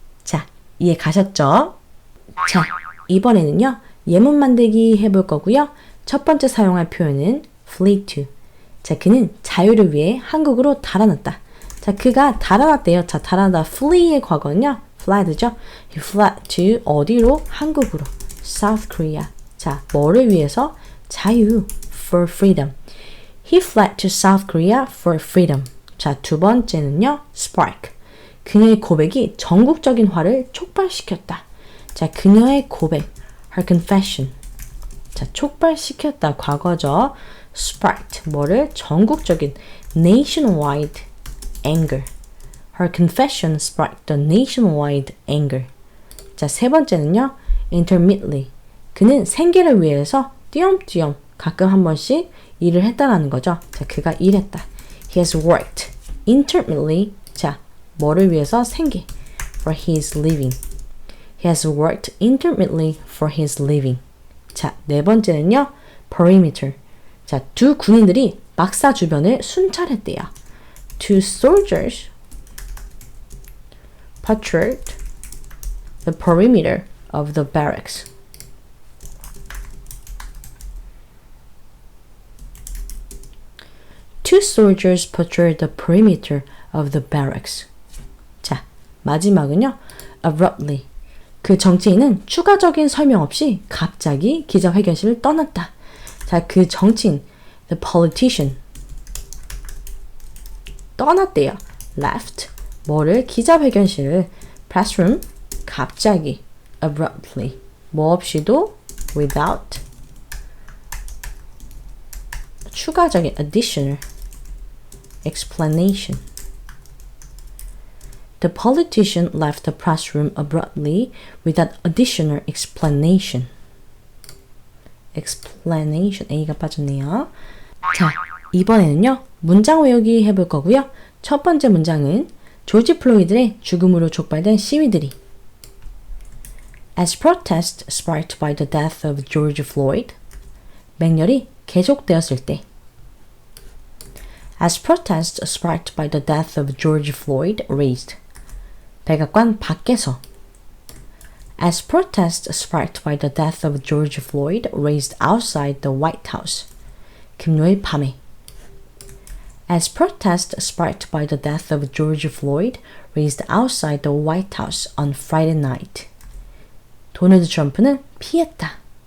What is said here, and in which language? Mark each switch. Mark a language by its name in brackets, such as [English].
[Korean] 자, 이해 가셨죠? 자, 이번에는요, 예문 만들기 해볼 거고요. 첫 번째 사용할 표현은 flee to. 자, 그는 자유를 위해 한국으로 달아났다. 자, 그가 달아났대요. 자, 달아나다 flee의 과거는요, flyd죠. [English] He fled to [Korean] 어디로? 한국으로. South Korea. 자, 뭐를 위해서? 자유. [English] For freedom. He fled to South Korea for freedom. [Korean] 자, 두 번째는요, spark. 그녀의 고백이 전국적인 화를 촉발시켰다. 자, 그녀의 고백. [English] Her confession. [Korean] 자, 촉발시켰다. 과거죠. sparked. 뭐를? 전국적인 [English] nationwide anger. Her confession sparked the nationwide anger. [Korean] 자, 세 번째는요, intermittently. 그는 생계를 위해서 띄엄띄엄 가끔 한 번씩 일을 했다라는 거죠. 자, 그가 일했다. [English] He has worked intermittently. [Korean] 자, 뭐를 위해서? 생계. [English] For his living. He has worked intermittently for his living. [Korean] 자, 네 번째는요, perimeter. 자, 두 군인들이 막사 주변을 순찰했대요. [English] Two soldiers patrolled the perimeter of the barracks. Two soldiers patrolled the perimeter of the barracks. [Korean] 자, 마지막은요, abruptly. 그 정치인은 추가적인 설명 없이 갑자기 기자회견실을 떠났다. 자, 그 정치인, [English] the politician, [Korean] 떠났대요. left, 뭐를? 기자회견실을. [English] press room, [Korean] 갑자기. abruptly, 뭐 없이도? [English] without, [Korean] 추가적인, [English] additional, explanation. The politician left the press room abruptly without additional explanation. [Korean] explanation, A가 빠졌네요. 자, 이번에는요, 문장 외우기 해볼 거고요. 첫 번째 문장은 조지 플로이드의 죽음으로 촉발된 시위들이 [English] As protest sparked by the death of George Floyd, [Korean] 맹렬이 계속되었을 때 [English] As protest sparked by the death of George Floyd raised, [Korean] 백악관 밖에서 [English] As protest sparked by the death of George Floyd raised outside the White House, [Korean] 금요일 밤에 [English] As protest sparked by the death of George Floyd raised outside the White House on Friday night, [Korean] 도널드 트럼프는 피했다.